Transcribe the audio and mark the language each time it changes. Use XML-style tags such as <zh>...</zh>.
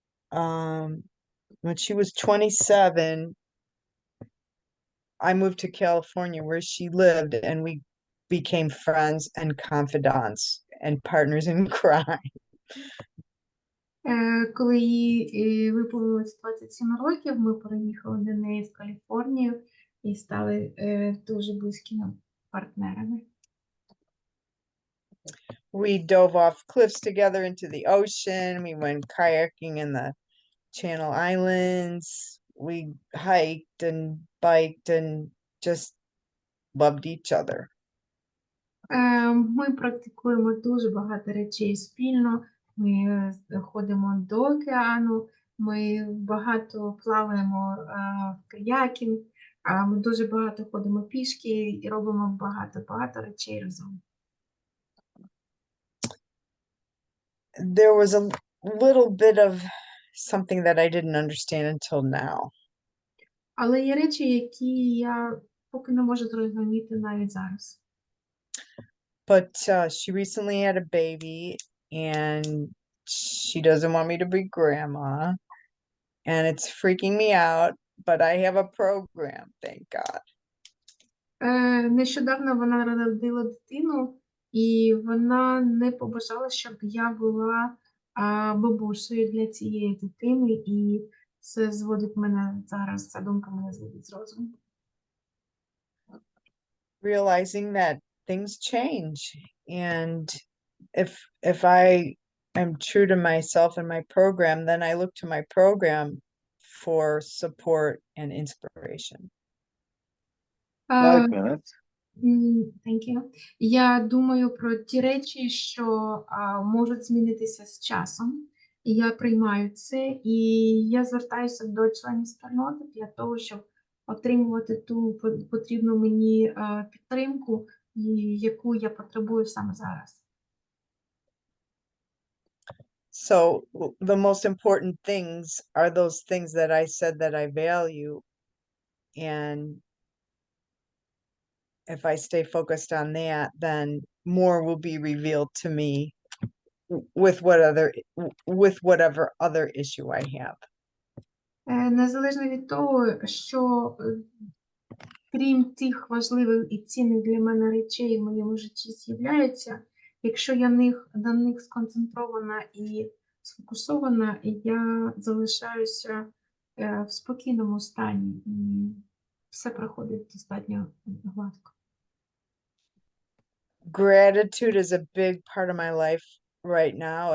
<en>When she was 27, I moved to California where she lived, and we became friends and confidants and partners in crime.</en> <uk>Коли їй виповнилось 27 років, ми переїхали до неї в Каліфорнію і стали дуже близькими партнерами.</uk> <en>We dove off cliffs together into the ocean. We went kayaking in the Channel Islands. We hiked and biked and just loved each other.</en> <uk>Ми практикуємо дуже багато речей спільно. Ми ходимо до океану, ми багато плаваємо в каякінг, ми дуже багато ходимо пішки і робимо багато речей разом.</uk> <en>There was a little bit of something that I didn't understand until now.</en> <uk>Але є речі, які я поки не можу зрозуміти навіть зараз.</uk> <en>But she recently had a baby, and she doesn't want me to be grandma, and it's freaking me out, but I have a program, thank God.</en> <uk>Нещодавно вона народила дитину, і вона не побажала, щоб я була бабусею для цієї дитини, і це зводить мене зараз, ця думка мене зводить з розуму.</uk> <en>Realizing that things change. And if I am true to myself and my program, then I look to my program for support and inspiration. Е, 5 minutes. Thank you.</en> <uk>Я думаю про ті речі, що можуть змінитися з часом. І я приймаю це, і я звертаюся до членів спільноти для того, щоб отримувати ту потрібну мені підтримку, яку я потребую саме зараз.</uk> <en>So the most important things are those things that I said that I value. And if I stay focused on that, then more will be revealed to me with whatever other issue I have.</en> <uk>Незалежно від того, що крім тих важливих і цінних для мене речей в моєму житті з'являються, якщо я на них сконцентрована і сфокусована, я залишаюся в спокійному стані, і все проходить достатньо гладко.</uk> <en>Gratitude is a big part of my life right now.</en>